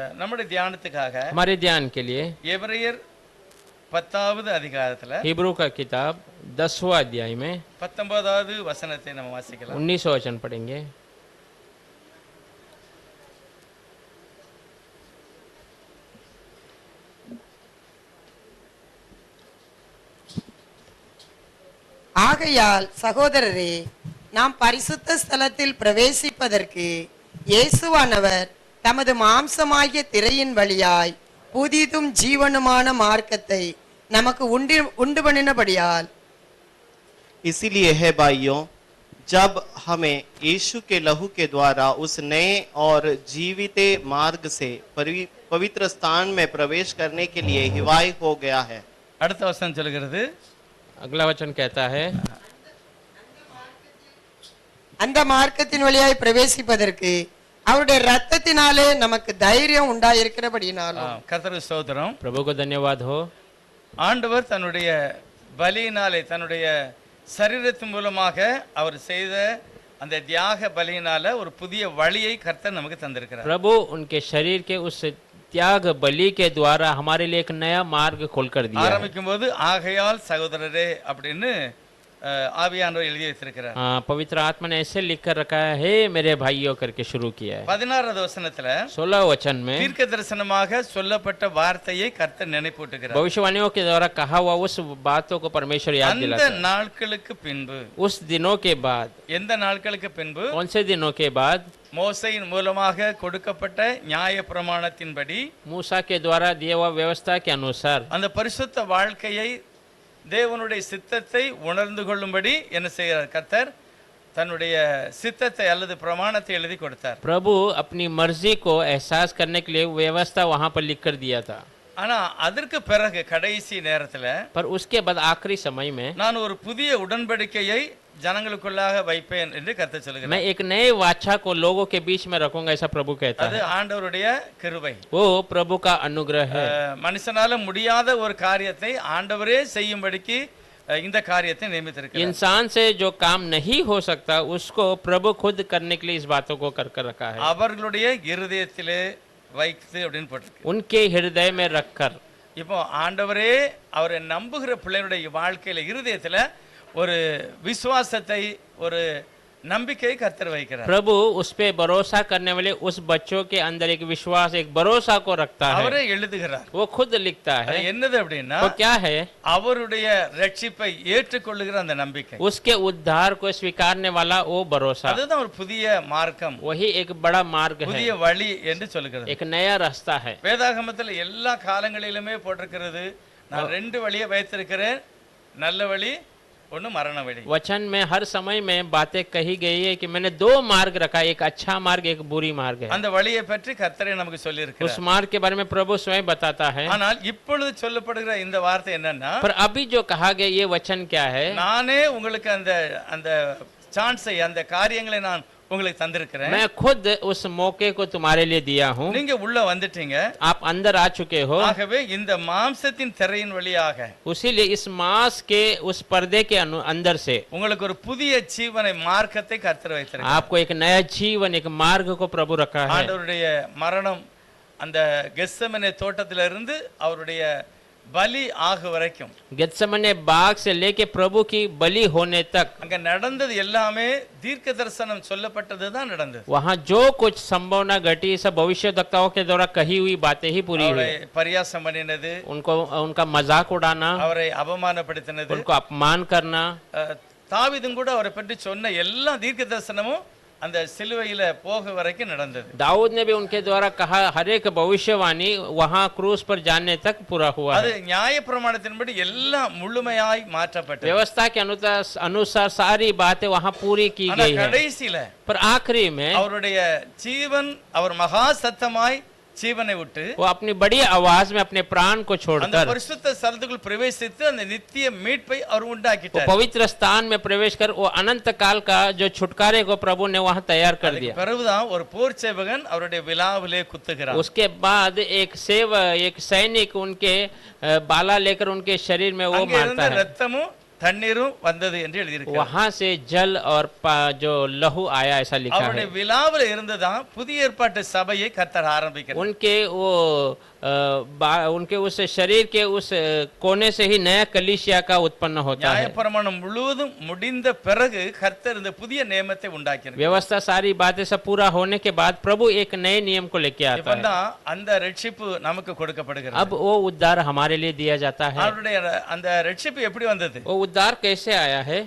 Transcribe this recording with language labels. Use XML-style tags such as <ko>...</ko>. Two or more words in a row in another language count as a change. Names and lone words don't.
<ta>நம்முடைய தியானத்துக்காக</ta> <hi>हमारे ध्यान के लिए</hi> <ta>எபிரேயர் 10வது அதிகாரத்துல</ta> <hi>हिब्रू का किताब 10वां अध्याय में</hi> <ta>19வது வசனத்தை நம்ம வாசிக்கலாம்.</ta> <hi>19 वचन पढ़ेंगे।</hi> <ta>ஆகையால் சகோதரரே, நாம் பரிசுத்த ஸ்தலத்தில் பிரவேசிப்பதற்கு இயேசுவானவர் தமது மாம்சமாகிய திரையின் வழியாய் புதிதும் ஜீவனுமான மார்க்கத்தை நமக்கு உண்டு பண்ணினபடியால்,</ta> <hi>इसीलिए है भाइयों, जब हमें यीशु के लहू के द्वारा उस नए और जीवित मार्ग से पवित्र स्थान में प्रवेश करने के लिए हिवाई हो गया है।</hi> <ta>அடுத்த வசனம் சொல்கிறது,</ta> <hi>अगला वचन कहता है,</hi> <ta>அந்த மார்க்கத்தின் வழியாய் பிரவேசிப்பதற்கு அவருடைய ரத்தத்தினாலே நமக்கு தைரியம் உண்டாயிருக்கிறபடினாலும். கர்த்தருக்கு ஸ்தோத்திரம்.</ta> <hi>प्रभु को धन्यवाद हो।</hi> <ta>ஆண்டவர் தன்னுடைய பலியினாலே, தன்னுடைய சரீரத்தின் மூலமாக அவர் செய்த அந்த தியாக பலியினால ஒரு புதிய வழியை கர்த்தர் நமக்கு தந்திருக்கிறார்.</ta> <hi>प्रभु उनके शरीर के उस त्याग बलि के द्वारा हमारे लिए एक नया मार्ग खोलकर दिया है।</hi> <ta>ஆரம்பிக்கும் போது ஆகையால் சகோதரரே அப்படின்னு ஆவியானவர் எழுதி வைத்திருக்கிறார்.</ta> <hi>पवित्र आत्मा ने ऐसे लिख कर रखा है, हे मेरे भाइयों करके शुरू किया है।</hi> <ta>16வது வசனத்துல</ta> <hi>16 वचन में</hi> <ta>தீர்க்க தரிசனமாக சொல்லப்பட்ட வார்த்தையை கர்த்தர் நினைப்பூட்டுகிறார்.</ta> <hi>भविष्यवाणियों के द्वारा कहा हुआ उस बातों को परमेश्वर याद</hi> <ta>அந்த</ta> <hi>दिलाता है।</hi> <ta>நாட்களுக்கு பின்பு,</ta> <hi>उस दिनों के बाद,</hi> <ta>எந்த நாட்களுக்கு பின்பு?</ta> <hi>कौन से दिनों के बाद?</hi> <ta>மோசையின் மூலமாக கொடுக்கப்பட்ட நியாய பிரமாணத்தின்படி,</ta> <hi>मूसा के द्वारा दिया हुआ व्यवस्था के अनुसार</hi> <ta>அந்த பரிசுத்த வாழ்க்கையை, தேவனுடைய சித்தத்தை உணர்ந்து கொள்ளும்படி என்ன செய்கிறார்? கர்த்தர் தன்னுடைய சித்தத்தை அல்லது பிரமாணத்தை எழுதி கொடுத்தார்.</ta> <hi>प्रभु अपनी मर्जी को एहसास करने के लिए व्यवस्था वहां पर लिख कर दिया था।</hi> <ta>ஆனா அதற்கு பிறகு கடைசி நேரத்துல,</ta> <hi>पर उसके बाद आखिरी समय में</hi> <ta>நான் ஒரு புதிய உடன்படிக்கையை ஜனங்களுக்குள்ளாக வைப்பேன் என்று கர்த்தர் சொல்கிறார்.</ta> <hi>मैं एक नए वाचा को लोगों के बीच में रखूंगा, ऐसा प्रभु कहता</hi> <ta>அது</ta> <hi>है।</hi> <ta>ஆண்டவருடைய கிருபை.</ta> <hi>वो प्रभु का अनुग्रह है।</hi> <ta>மனுஷனால முடியாத ஒரு காரியத்தை ஆண்டவரே செய்யும்படிக்கு இந்த காரியத்தை நியமித்திருக்கிறார்.</ta> <hi>इंसान से जो काम नहीं हो सकता उसको प्रभु खुद करने के लिए इस बातों को कर कर रखा है।</hi> <ta>அவர்களுடைய இருதயத்திலே வைத்து அப்படின்னு போட்டிருக்கு.</ta> <hi>उनके हृदय में रखकर,</hi> <ta>இப்போ ஆண்டவரே அவரை நம்புகிற பிள்ளைகளுடைய வாழ்க்கையில இருதயத்துல ஒரு விசுவாசத்தை, ஒரு நம்பிக்கையை கர்த்தர் வைக்கிறார்.</ta> <hi>प्रभु उस पे भरोसा करने वाले उस बच्चों के अंदर एक विश्वास, एक भरोसा को रखता है।</hi> <ta>அவரே எழுதுகிறார்.</ta> <hi>वो खुद लिखता है।</hi> <ta>அது என்னது அப்படின்னா,</ta> <hi>वो क्या है?</hi> <ta>அவருடைய ரட்சிப்பை ஏற்றுக்கொள்ளுகிற அந்த நம்பிக்கை,</ta> <hi>उसके उद्धार को स्वीकारने वाला वो भरोसा,</hi> <ta>அதுதான் ஒரு புதிய மார்க்கம்,</ta> <hi>वही एक बड़ा मार्ग है,</hi> <ta>புதிய வழி என்று சொல்லுகிறது.</ta> <hi>एक नया रास्ता है।</hi> <ta>வேதாகமத்தில் எல்லா காலங்களிலுமே போட்டிருக்கிறது, நான் ரெண்டு வழியை வைத்திருக்கிறேன், நல்ல வழி, ஒன்னு மரண வழி.</ta> <hi>वचन में हर समय में बातें कही गई है कि मैंने दो मार्ग रखा, एक अच्छा मार्ग, एक बुरी मार्ग है।</hi> <ta>அந்த வழியை பற்றி கர்த்தரே நமக்கு சொல்லி</ta> <hi>उस</hi> <ta>இருக்கிறார்.</ta> <hi>मार्ग के बारे में प्रभु स्वयं बताता है।</hi> <ta>ஆனால் இப்பொழுது சொல்லப்படுகிற இந்த வார்த்தை என்னன்னா,</ta> <hi>पर अभी जो कहा गया ये वचन क्या है?</hi> <ta>நானே உங்களுக்கு அந்த அந்த சான்ஸை, அந்த காரியங்களை நான் உங்களுக்கு தந்திருக்கிறேன்.</ta> <hi>मैं खुद उस मौके को तुम्हारे लिए दिया हूँ।</hi> <ta>நீங்க உள்ள வந்துட்டீங்க,</ta> <hi>आप अंदर आ चुके हो।</hi> <ta>ஆகவே இந்த மாம்சத்தின் திரையின் வழியாக</ta> <hi>उसीलिए इस मांस के उस पर्दे के अंदर से</hi> <ta>உங்களுக்கு ஒரு புதிய ஜீவனை, மார்க்கத்தை கர்த்தர் வைத்திருக்கிறார்.</ta> <hi>आपको एक नया जीवन, एक मार्ग को प्रभु रखा है।</hi> <ta>ஆண்டவருடைய மரணம் அந்த கெத்செமனே தோட்டத்திலிருந்து அவருடைய பலி ஆகு வரைக்கும்,</ta> <hi>गेत्सेमने बाग से लेके प्रभु की बलि होने तक</hi> <ta>அங்க நடந்தது எல்லாமே தீர்க்க தரிசனம் சொல்லப்பட்டதுதான் நடந்தது.</ta> <hi>वहाँ जो कुछ संभावना घटी सब भविष्यवक्ताओं के द्वारा कही हुई बातें ही पूरी</hi> <ta>அவரை</ta> <hi>हुई।</hi> <ta>பரியாசம் பண்ணினது,</ta> <hi>उनको उनका मजाक उड़ाना,</hi> <ta>அவரை அவமானப்படுத்தினது,</ta> <hi>उनको अपमान करना,</hi> <ta>தாவீதும் கூட அவரை பற்றி சொன்ன எல்லா தீர்க்க தரிசனமும் அந்த சிலுவையில போக வரைக்கும் நடந்தது.</ta> <hi>दाऊद ने भी उनके द्वारा कहा हर एक भविष्यवाणी वहाँ क्रूस पर जाने तक पूरा हुआ</hi> <ta>அது</ta> <hi>है।</hi> <ta>நியாய பிரமாணத்தின்படி எல்லாம் முழுமையாய் மாற்றப்பட்டது.</ta> <hi>व्यवस्था के अनुसार सारी बातें वहाँ पूरी की</hi> <ta>ஆனா</ta> <hi>गई है।</hi> <ta>கடைசியில</ta> <hi>पर आखिरी में</hi> <ta>அவருடைய ஜீவன், அவர் மகா சத்தமாய் ஜீவனை விட்டு</ta> <hi>वो अपनी बड़ी आवाज में अपने प्राण को</hi> <ta>அந்த</ta> <hi>छोड़कर</hi> <ta>பரிசுத்த ஸ்தலத்துக்குள் பிரவேசித்து அந்த நித்திய மீட்பை அவர்</ta> <hi>वो</hi> <ta>உண்டாக்கிட்டார்.</ta> <hi>पवित्र स्थान में प्रवेश कर वो अनंत काल का जो छुटकारे को प्रभु ने वहाँ तैयार कर दिया।</hi> <ta>பிறகுதான் ஒரு போர் சேவகன் அவருடைய விலாவிலே குத்துகிறார்.</ta> <hi>उसके बाद एक सैनिक उनके बाला लेकर उनके शरीर में वो</hi> <ta>அங்கே இருந்த</ta> <hi>मारता है।</hi> <ta>ரத்தமும் தண்ணீரும் வந்தது என்று எழுதியிருக்கிறார்.</ta> <hi>वहां से जल और जो लहू आया ऐसा लिखा</hi> <ta>அவருடைய</ta> <hi>है।</hi> <ta>விழாவில் இருந்துதான் புதிய ஏற்பாட்டு சபையை கர்த்தர் ஆரம்பிக்கிறார்.</ta> <hi>उनके वो उनके उस शरीर के उस कोने से ही नया कलीसिया का उत्पन्न होता है।</hi> <ta>நியாயப்பிரமாணம் முழுவதும் முடிந்த பிறகு கர்த்தர் இந்த புதிய நியமத்தை உண்டாக்கினார்.</ta> <hi>व्यवस्था सारी बातें सब पूरा होने के बाद प्रभु एक नए नियम को लेके आता है।</hi> <ta>இப்பதான் அந்த ரட்சிப்பு நமக்கு கொடுக்கப்படுகிறது. अब वो उद्धार हमारे लिए दिया जाता है। அவருடைய அந்த ரட்சிப்பு எப்படி வந்தது?</ta> <hi>वो उद्धार कैसे आया है?</hi>